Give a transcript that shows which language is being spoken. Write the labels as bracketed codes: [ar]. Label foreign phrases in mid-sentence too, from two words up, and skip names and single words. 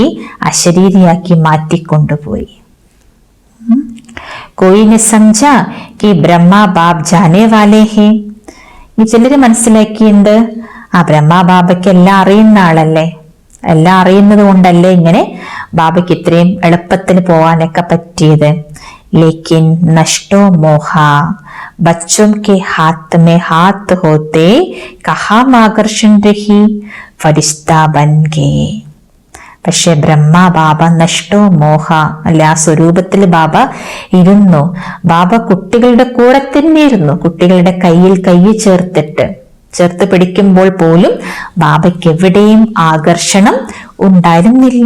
[ml] അശരീരിയാക്കി മാറ്റിക്കൊണ്ടുപോയി. [hi] कोई ने समझा कि ब्रह्मा बाबा जाने वाले हैं. [ml] ഈ ചിലര് മനസ്സിലാക്കിയുണ്ട്, ആ ബ്രഹ്മ ബാബയ്ക്ക് എല്ലാം അറിയുന്ന ആളല്ലേ, എല്ലാം അറിയുന്നത് കൊണ്ടല്ലേ ഇങ്ങനെ ബാബയ്ക്ക് ഇത്രയും എളുപ്പത്തിൽ പോവാനൊക്കെ പറ്റിയത്. [hi] लेकिन नष्टो मोहा, बच्चों के हाथ में हाथ होते कहाँ आकर्षण रही, फरिश्ता बन गए. [ml] പക്ഷെ ബ്രഹ്മ ബാബ [hi] नष्टो मोहा [ml] അല്ലെ, ആ സ്വരൂപത്തിൽ ബാബ ഇരുന്നു. ബാബ കുട്ടികളുടെ കൂടെ തന്നെ ഇരുന്നു. കുട്ടികളുടെ കയ്യിൽ കൈ ചേർത്ത് പിടിക്കുമ്പോൾ പോലും ബാബയ്ക്ക് എവിടെയും ആകർഷണം ഉണ്ടായിരുന്നില്ല.